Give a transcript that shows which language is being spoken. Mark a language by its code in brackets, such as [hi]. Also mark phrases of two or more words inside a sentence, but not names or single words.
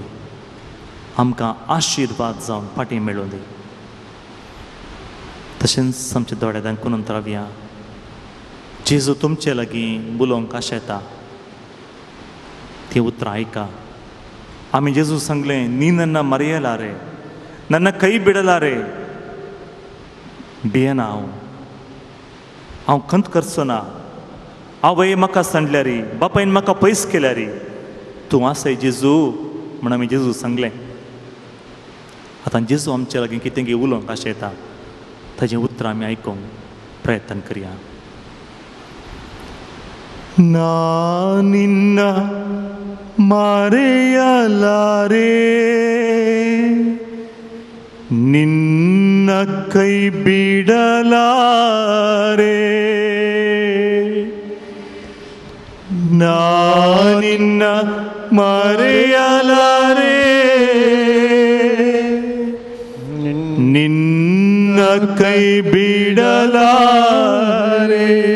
[kok] आमकां आशिर्वाद जावन फाटीं मेळूं दी. तशेंच आमच्या दोळ्यां दांकून रावया. जेजू तुमचे लागीं उलोवंक कशें येता ती उतरां आयका. आमी जेजू सांगलें, [kn] ನೀ ನನ್ನ ಮರೆಯಲಾರೆ, ನನ್ನ ಕೈ ಬಿಡಲಾರೆ, [kok] भियेना हांव खंत करचो ना. आवय म्हाका सांडल्या री, बापायन म्हाका पयस केल्या री, तूं आसय जेजू म्हण आमी जेजू सांगलें. आतां जेजू आमचे लागीं कितें गे उलोवंक कशें येता ताजें उतर आमी आयकूंक प्रयत्न करया. [kn] ನಾ ನಿನ್ನ ಮರೆಯಲಾರೆ, ನಿನ್ನ ಕೈ ಬಿಡಲಾರೆ, ನಾ ನಿನ್ನ ಮರೆಯಲಾರೆ, ನಿನ್ನ ಕೈ ಬಿಡಲಾರೆ.